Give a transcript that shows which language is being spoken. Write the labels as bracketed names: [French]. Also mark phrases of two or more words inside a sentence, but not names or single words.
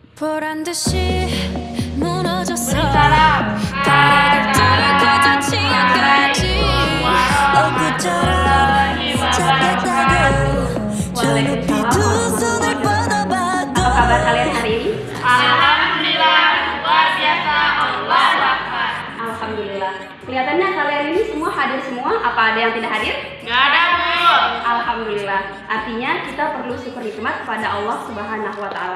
[Korean] 보란 듯이 무너졌어. [Indonesian] Waalaikumsalam. [Korean] 닿지 않겠지. 엊그처럼 잡겠다고 저 높이 두 손을 뻗어봐도. [Indonesian] Apa kabar kalian hari ini? Alhamdulillah, luar biasa. [Arabic] الله أكبر. [Indonesian] Alhamdulillah. Kelihatannya kalian ini semua hadir semua. Apa ada yang tidak hadir? Nggak ada, Bu. Alhamdulillah. Artinya kita perlu syukur nikmat kepada Allah [Arabic] سبحانه وتعالى.